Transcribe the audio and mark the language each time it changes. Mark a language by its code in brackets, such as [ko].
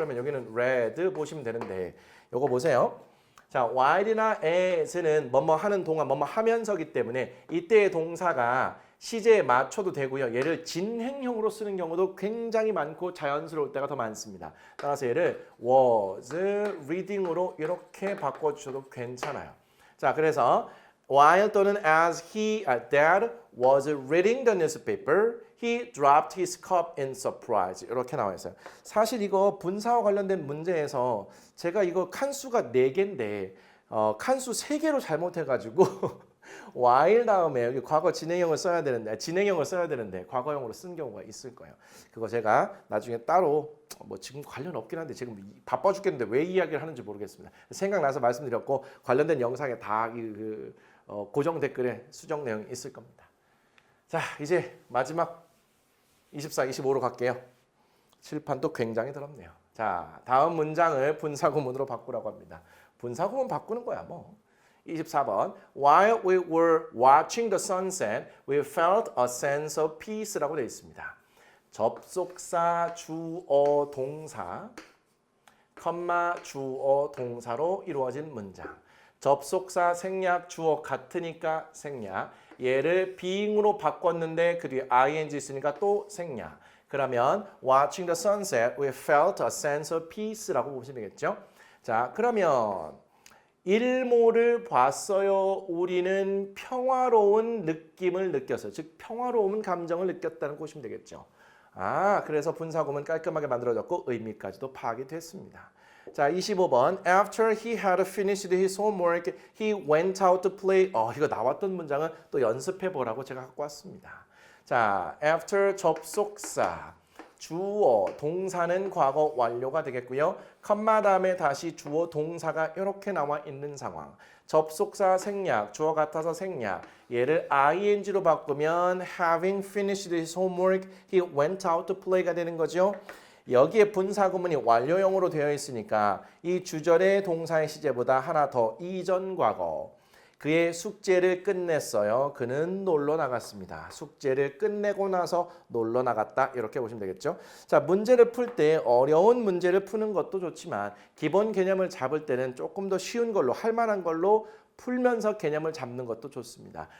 [ko] 그러면 여기는 read 보시면 되는데 요거 보세요. 자, while이나 as는 뭐뭐 하는 동안 뭐뭐 하면서기 때문에 이때의 동사가 시제에 맞춰도 되고요. 얘를 진행형으로 쓰는 경우도 굉장히 많고 자연스러울 때가 더 많습니다. 따라서 얘를 [en] was reading [ko] 으로 이렇게 바꿔주셔도 괜찮아요. 자, 그래서 [en] while [ko] 또는 [en] as dad was reading the newspaper, he dropped his cup in surprise. [ko] 이렇게 나와 있어요. 사실 이거 분사와 관련된 문제에서 제가 이거 칸수가 4개인데 칸수 3개로 잘못해가지고 while 다음에 여기 과거 진행형을 써야 되는데 과거형으로 쓴 경우가 있을 거예요. 그거 제가 나중에 따로 뭐 지금 관련 없긴 한데 지금 바빠 죽겠는데 왜 이야기를 하는지 모르겠습니다. 생각나서 말씀드렸고 관련된 영상에 다 고정 댓글에 수정 내용이 있을 겁니다. 자, 이제 마지막 24, 25로 갈게요. 칠판도 굉장히 더럽네요. 자, 다음 문장을 분사구문으로 바꾸라고 합니다. 분사구문 바꾸는 거야 뭐. [en] 24번 While we were watching the sunset, we felt a sense of peace라고 [ko] 되어 있습니다. 접속사, 주어, 동사, 컴마, 주어, 동사로 이루어진 문장. 접속사, 생략, 주어 같으니까 생략. 얘를 being으로 바꿨는데 그 뒤에 ing 있으니까 또 생략. 그러면 [en] watching the sunset, we felt a sense of peace라고 [ko] 보시면 되겠죠. 자, 그러면 일몰을 봤어요. 우리는 평화로운 느낌을 느꼈어요. 즉 평화로운 감정을 느꼈다는 거 보시면 되겠죠. 아, 그래서 분사구문 깔끔하게 만들어졌고 의미까지도 파악이 됐습니다. [en] 자, 25번 After he had finished his homework, he went out to play. [ko] 이거 나왔던 문장은 또 연습해 보라고 제가 갖고 왔습니다. 자, after 접속사, 주어, 동사는 과거 완료가 되겠고요. 컴마 다음에 다시 주어, 동사가 이렇게 나와 있는 상황. 접속사 생략, 주어 같아서 생략. 얘를 ing로 바꾸면 [en] having finished his homework, he went out to play가 [ko] 되는 거죠. 여기에 분사구문이 완료형으로 되어 있으니까 이 주절의 동사의 시제보다 하나 더 이전 과거. 그의 숙제를 끝냈어요. 그는 놀러 나갔습니다. 숙제를 끝내고 나서 놀러 나갔다. 이렇게 보시면 되겠죠. 자, 문제를 풀 때 어려운 문제를 푸는 것도 좋지만 기본 개념을 잡을 때는 조금 더 쉬운 걸로 할 만한 걸로 풀면서 개념을 잡는 것도 좋습니다.